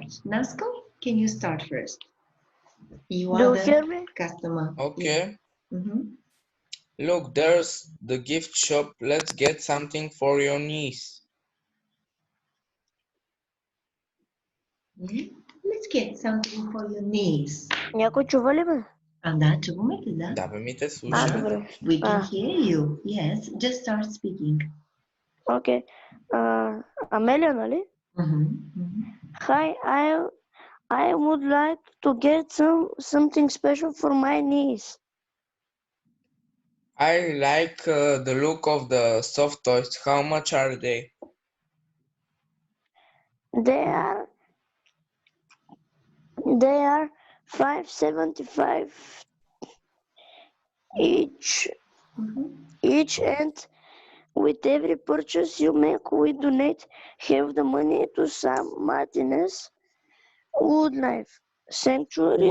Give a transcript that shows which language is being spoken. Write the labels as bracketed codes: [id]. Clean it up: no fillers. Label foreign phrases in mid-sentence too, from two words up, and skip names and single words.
[en] Nasco, can you start first? You Do are you hear the me? customer. Okay. Yeah. Look, there's the gift shop. Let's get something for your niece. Let's get something for your niece. [bg] Някой чува ли ме? Да, чуваме ли, да? Да, бе, ми те А, слушаме. добре. [en] We can А, hear you. Yes, just start speaking. [bg] окей. Амелия, нали? [en] Hi, I would like to get something special for my niece. I like the look of the soft toys. How much are they? They are $5.75 each, and with every purchase you make, we donate half the money to San Martinez Wildlife Sanctuary